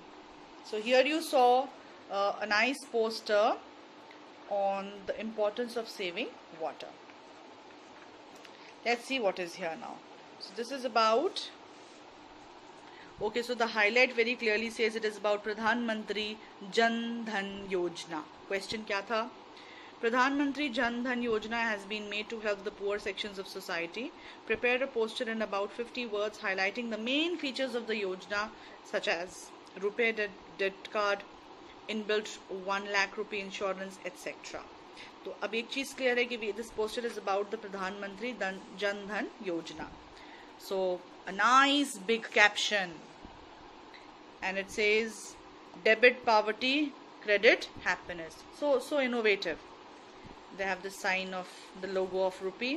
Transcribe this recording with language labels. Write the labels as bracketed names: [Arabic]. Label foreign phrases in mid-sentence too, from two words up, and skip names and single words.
[English] So here you saw a nice poster on the importance of saving water. Let's see what is here now. So this is about... Okay, so the highlight very clearly says it is about Pradhan Mantri Jan Dhan Yojana. Question [Hindi] क्या था? [English] Pradhan Mantri Jan Dhan Yojana has been made to help the poor sections of society. Prepare a poster in about 50 words highlighting the main features of the Yojana, such as rupee debt card, inbuilt 1 lakh rupee insurance, etc. So, [Hindi] अब एक चीज clear है कि [English] this poster is about the Pradhan Mantri Jan Dhan Yojana. So, a nice big caption. And it says debit poverty, credit happiness. So innovative. They have the sign of the logo of rupee.